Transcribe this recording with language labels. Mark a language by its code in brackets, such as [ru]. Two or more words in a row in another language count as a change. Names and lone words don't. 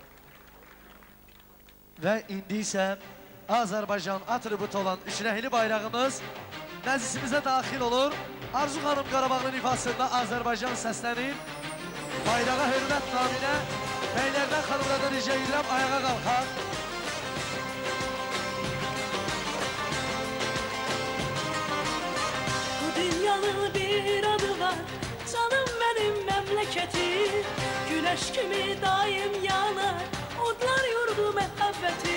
[az] Və indi isə Azərbaycan atributu olan üçrəhli bayrağımız məclisimizə daxil olur. Arzu xanım Qarabağın ifasında Azərbaycan səslənir. Bayrağa hörmət naminə bəylərdən xanımlardan rica edirəm, ayağa qalxaq. [tr] Bu dünyanın bir adı var, canım benim memleketim. Güneş gibi daim yanar, odlar yurdu muhabbeti.